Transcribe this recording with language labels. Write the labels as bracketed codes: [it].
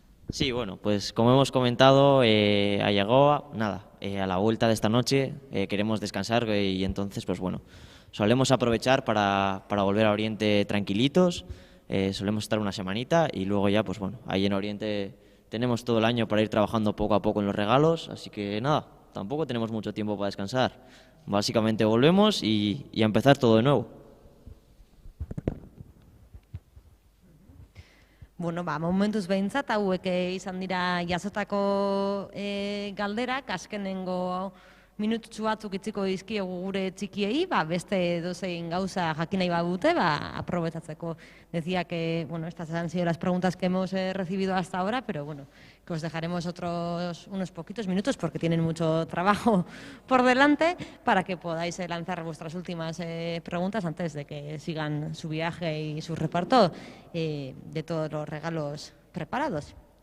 [es] Sí, pues como hemos comentado, a Yagoba, nada, a la vuelta de esta noche queremos descansar y entonces, solemos aprovechar para volver a Oriente tranquilitos, solemos estar una semanita y luego ya, ahí en Oriente tenemos todo el año para ir trabajando poco a poco en los regalos, así que nada, tampoco tenemos mucho tiempo para descansar. Básicamente volvemos y a empezar todo de nuevo. [eu] Bueno, momentuz behintzat, hauek izan dira jasotako galderak, azkenengo minututxu batzuk itziko dizkiegu gure txikiei, beste edozein gauza jakin nahi badute, aprobetzatzeko. [es] Decía que, bueno, estas han sido las preguntas que hemos recibido hasta ahora, pero bueno, que os dejaremos unos poquitos minutos porque tienen mucho trabajo por delante para que podáis lanzar vuestras últimas preguntas antes de que sigan su viaje y su reparto de todos los regalos preparados.